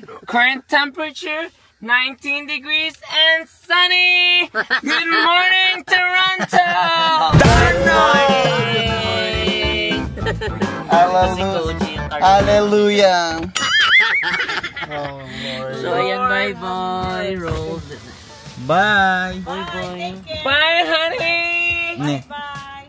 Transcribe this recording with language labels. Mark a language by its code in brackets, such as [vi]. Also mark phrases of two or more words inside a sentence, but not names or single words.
[en] Current temperature, 19 degrees and sunny. Good morning, Toronto. Good morning. Hallelujah. Oh, so, ayan, bye-bye. Roll. Bye. Bye-bye. Bye, honey. Bye.